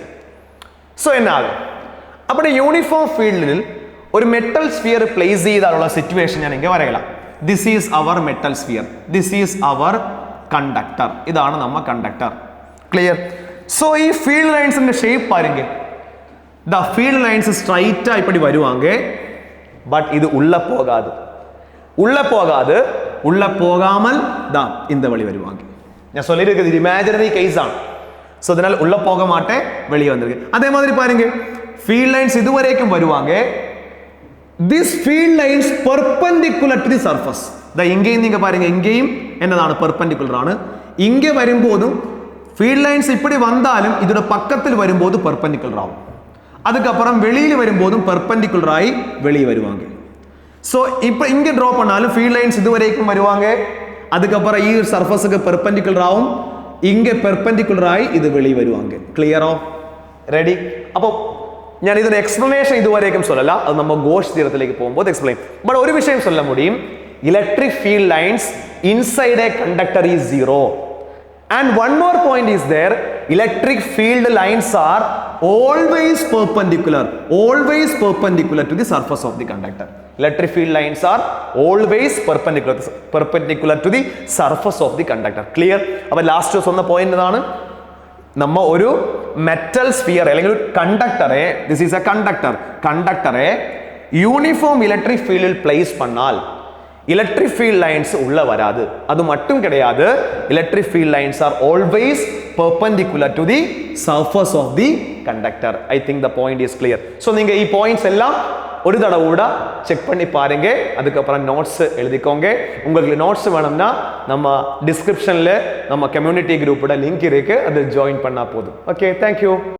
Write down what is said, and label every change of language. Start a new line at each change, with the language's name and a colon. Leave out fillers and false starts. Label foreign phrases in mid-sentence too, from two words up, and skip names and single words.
Malayalam: സോ എന്നാകും അപ്പോൾ
English: uniform field
Malayalam: ഒരു
English: metal sphere place
Malayalam: ചെയ്താലുള്ള സിറ്റുവേഷൻ ഞാൻ ഇങ്ങനെ വരയ്ക്കാം.
English: This is our metal sphere. This is our conductor.
Malayalam: ഇതാണ് നമ്മ കണ്ടക്ടർ. ക്ലിയർ? സോ ഈ
English: field lines
Malayalam: ഷേപ്പ് பாருங்க. ദാ
English: field lines
Malayalam: സ്ട്രൈറ്റ് ആയി இப்படி വരുവാங்க.
Tamil: பட் இது உள்ள போகாது. உள்ள போகாமல் தான் இந்த வழி வருவாங்க. நான் சொல்லியிருக்கிறது இது
English: imaginary case
Tamil: ആണ്. சோ அதனால உள்ள போக மாட்டேன், வெளியே வந்திருக்கு. அதே மாதிரி பாருங்க,
English: field lines
Tamil: இதுவரைக்கும் வருவாங்க.
English: this field lines perpendicular to the surface.
Malayalam: ദാ ഇങ്ങേയും
Tamil: நீங்க பாருங்க,
Malayalam: ഇങ്ങേയും എന്നതാണ് perpendicular ആണ്. ഇങ്ങേ വരുമ്പോഴും
English: field lines
Tamil: இப்படி வந்தாலும் இதோட பக்கத்தில் வரும்போது perpendicular ஆகும். அதுக்கப்புறம் வெளியில வரும்போதும் perpendicular ஆகி வெளியே வருவாங்க. சோ இப்போ இங்க டிரா பண்ணாலும்
English: field lines
Tamil: இதுவரைக்கும் வருவாங்க. அதுக்கப்புறம்
Malayalam: ഈ സർഫസ്ക്ക് perpendicular ആവും. ഇങ്ങ perpendicular ആയി ഇത്
Tamil: வெளியே வருவாங்க.
Malayalam: ക്ലിയറോ? റെഡി? അപ്പോൾ ഞാൻ ഇതിന്റെ എക്സ്പ്ലനേഷൻ ഇതുവരേക്കും சொல்லல. അത് നമ്മൾ ഗോസ് തിയറത്തിലേക്ക് പോകുമ്പോൾ എക്സ്പ്ലെയിൻ. ബട്ട് ഒരു വിഷയം
Tamil: சொல்ல முடியும்.
English: Electric field lines inside a conductor is zero. And one more point is there, electric field lines are always perpendicular to the surface of the conductor. Electric field lines are always perpendicular to the surface of the conductor. Clear?
Malayalam: അപ്പോൾ ലാസ്റ്റ് சொன்ன പോയിന്റ് എന്താണ്? നമ്മ ഒരു മെറ്റൽ സ്ഫിയർ അല്ലെങ്കിൽ ഒരു കണ്ടക്ടറെ,
English: this is a
Malayalam: കണ്ടക്ടറെ
English: uniform electric field place
Malayalam: பண்ணாൽ
English: electric field lines
Tamil: உள்ள வராது. அது மட்டும் கிடையாது,
English: electric field lines are always perpendicular to the surface of the conductor. I think the point is clear.
Tamil: So நீங்க ഈ points எல்லாம் ஒரு தடவை கூட செக் பண்ணி பாருங்க. அதுக்கு அப்புறம் நோட்ஸ் எழுதிக்கோங்க. உங்களுக்கு நோட்ஸ் வேணும்னா நம்ம டிஸ்கிரிப்ஷன்ல நம்ம
English: community group
Tamil: லிங்க் இருக்கு, அதை ஜாயின் பண்ணா போதும். ஓகே,
English: thank you.